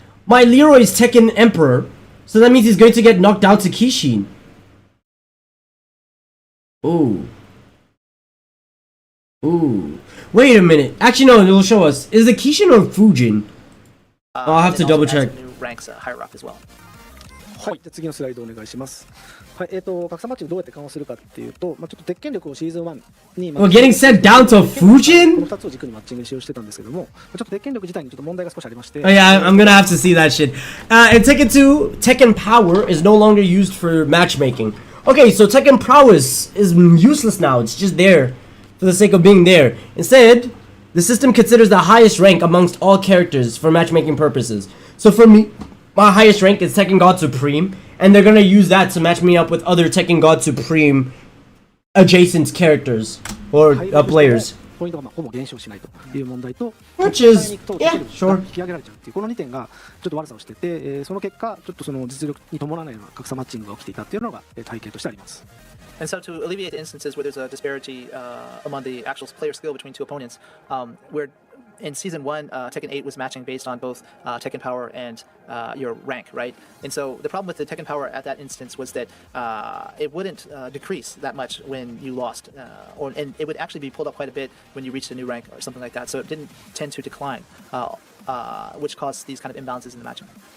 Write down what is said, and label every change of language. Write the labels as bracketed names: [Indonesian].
[English] My Leroy is Tekken Emperor, so that means he's going to get knocked down to Kishin. Ooh. Ooh. Wait a minute. Actually, no, it'll show us. Is it Kishin or Fujin? I'll have to double check. New ranks higher up as well. [Japanese] はい、で次のスライドお願いします。はい、格差マッチングどうやって緩和するかっていうと、ちょっと鉄拳力をシーズン1に、 [English] We're getting sent down to Fujin? [Japanese] この2つを軸にマッチング使用してたんですけども、ちょっと鉄拳力自体にちょっと問題が少しありまして。 [English] Oh yeah, I'm gonna have to see that shit. In Tekken 2, Tekken Power is no longer used for matchmaking. Okay, so Tekken Prowess is useless now. It's just there for the sake of being there. Instead, the system considers the highest rank amongst all characters for matchmaking purposes. So for me, my highest rank is Tekken God Supreme, and they're gonna use that to match me up with other Tekken God Supreme adjacent characters or players. [Japanese] ポイントがほぼ減少しないという問題と、 [English] Which is, yeah, sure. [Japanese] 引き上げられちゃうっていうこの2点がちょっと悪さをしてて、その結果ちょっとその実力に伴わないような格差マッチングが起きていたっていうのが体系としてあります。 [English] And so to alleviate the instances where there's a disparity among the actual player skill between two opponents, where in Season 1, Tekken 8 was matching based on both Tekken Power and your rank, right? And so the problem with the Tekken Power at that instance was that it wouldn't decrease that much when you lost, and it would actually be pulled up quite a bit when you reached a new rank or something like that. So it didn't tend to decline, which caused these kind of imbalances in the matching.